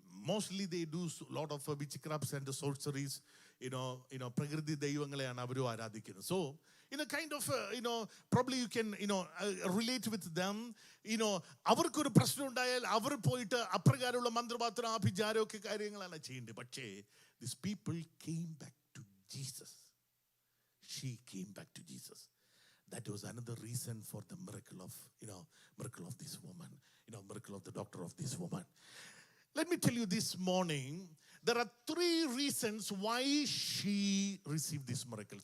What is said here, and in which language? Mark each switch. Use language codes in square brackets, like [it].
[en] Mostly they do a lot of witchcrafts and sorceries. [ml] പ്രകൃതി ദൈവങ്ങളെയാണ് അവർ ആരാധിക്കുന്നത്. [en] So in a kind of probably you can relate with them. [ml] അവർക്കൊരു പ്രശ്നം ഉണ്ടായാൽ അവർ പോയിട്ട് അപ്രകാരമുള്ള മന്ത്രപാത്രം ആഭിചാരമൊക്കെ കാര്യങ്ങളാണ് ചെയ്യേണ്ടത്. [en] പക്ഷേ these people came back to Jesus. She came back to Jesus. That was another reason for the miracle of this woman, miracle of the doctor of this woman. Let me tell you this morning, there are 3 reasons why she received this miracle.